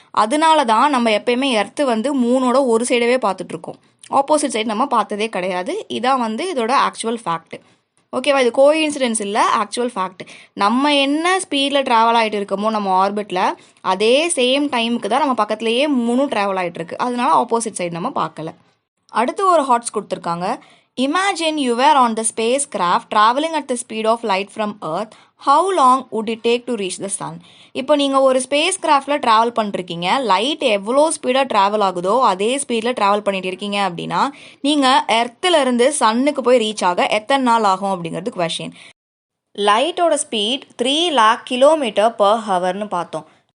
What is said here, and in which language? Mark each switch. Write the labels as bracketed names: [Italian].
[Tamil] அதனால தான் நம்ம எப்பயுமே எர்த்து வந்து மூனோட ஒரு சைடவே பார்த்துட்ருக்கோம், ஆப்போசிட் சைடு நம்ம பார்த்ததே கிடையாது. இதான் வந்து இதோட ஆக்சுவல் ஃபேக்ட். ஓகேவா? இது கோஇன்சிடென்ஸ் இல்லை, ஆக்சுவல் ஃபேக்ட். நம்ம என்ன ஸ்பீடில் ட்ராவல் ஆகிட்டு இருக்கோமோ நம்ம ஆர்பிட்டில் அதே சேம் டைமுக்கு தான் நம்ம பக்கத்துலேயே மூணும் ட்ராவல் ஆகிட்டு இருக்கு. அதனால ஆப்போசிட் சைடு நம்ம பார்க்கல. அடுத்து ஒரு ஹார்ட்ஸ் கொடுத்துருக்காங்க. [English] Imagine you were on the spacecraft traveling at the speed of light from Earth. How long would it take to reach the sun? [Tamil] இப்போ நீங்கள் ஒரு ஸ்பேஸ் கிராஃப்டில் ட்ராவல் பண்ணிருக்கீங்க, லைட் எவ்வளோ ஸ்பீடாக ட்ராவல் ஆகுதோ அதே ஸ்பீடில் ட்ராவல் பண்ணிட்டு இருக்கீங்க அப்படின்னா நீங்கள் எர்த்துலேருந்து சன்னுக்கு போய் ரீச் ஆக எத்தனை நாள் ஆகும் அப்படிங்கிறது கொஷின். லைட்டோட ஸ்பீட் 3 lakh km/h பார்த்தோம்.